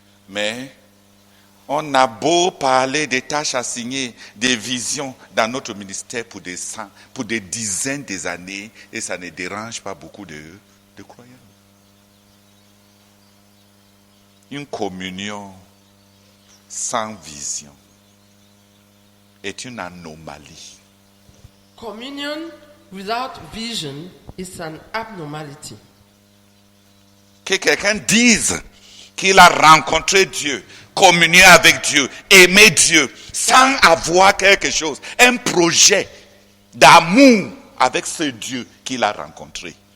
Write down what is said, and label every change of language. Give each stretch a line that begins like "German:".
French: Mais on a beau parler des tâches assignées, des visions dans notre ministère pour des dizaines d'années, et ça ne dérange pas beaucoup de croyants. Une communion sans vision est une anomalie.
English: Communion without vision is an abnormality.
French: Que quelqu'un dise qu'il a rencontré Dieu, communié avec Dieu, aimé Dieu, sans avoir quelque chose, un projet d'amour avec ce Dieu qu'il a rencontré.